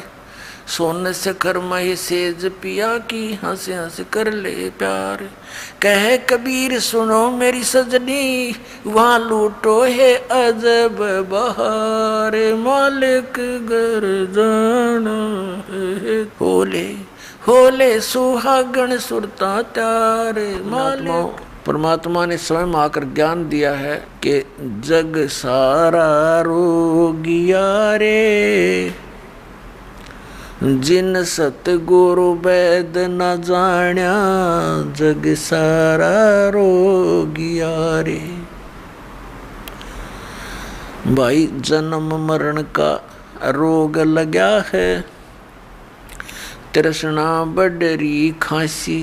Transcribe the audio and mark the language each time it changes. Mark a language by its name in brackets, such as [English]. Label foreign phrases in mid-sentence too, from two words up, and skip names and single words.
[Hindi] सोन शेखर में सेज पिया की, हंस हंस कर ले प्यार। कहे कबीर सुनो मेरी सजनी, वहाँ लूटो है अजब बहार। मालिक घर जाना है होले होले सुहागण सुरता त्यारे। मालिक परमात्मा ने स्वयं आकर ज्ञान दिया है कि जग सारा रोगिया रे। जिन सतगुरु वैद न जाण्या, जग सारा रोगिया रे। भाई जन्म मरण का रोग लगा है, तृष्णा बडरी खांसी।